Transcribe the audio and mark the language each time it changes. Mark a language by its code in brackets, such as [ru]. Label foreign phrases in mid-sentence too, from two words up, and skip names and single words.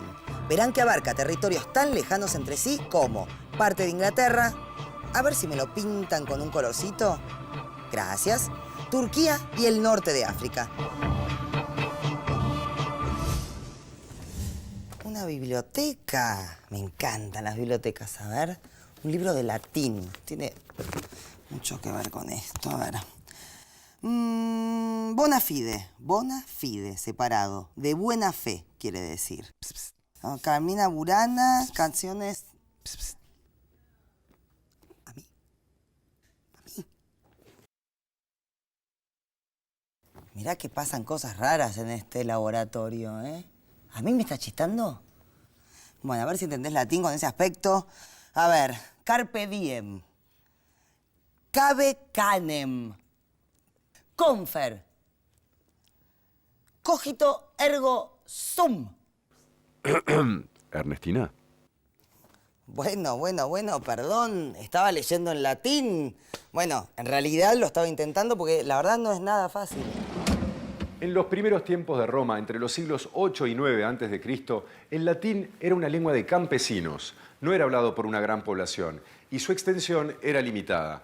[es] Verán que abarca territorios tan lejanos entre sí como parte de Inglaterra, a ver si me lo pintan con un colorcito, gracias, Turquía y el norte de África. Una biblioteca. Me encantan las bibliotecas. A ver, un libro de latín. Tiene mucho que ver con esto. A ver. [la] Bona fide. Bona fide, [es] separado. De buena fe, quiere decir. Pss, pss. Carmina Burana, canciones... Pss, pss. A mí. Mirá que pasan cosas raras en este laboratorio, ¿eh? ¿A mí me está chistando? Bueno, a ver si entendés latín con ese aspecto. A ver, [la] carpe diem. Cabe canem. Confer. Cogito ergo sum. [es] Ernestina. Bueno, perdón. Estaba leyendo en latín. Bueno, en realidad lo estaba intentando porque la verdad no es nada fácil. En los primeros tiempos de Roma, entre los siglos 8 y 9 a.C., el latín era una lengua de campesinos, no era hablado por una gran población, y su extensión era limitada.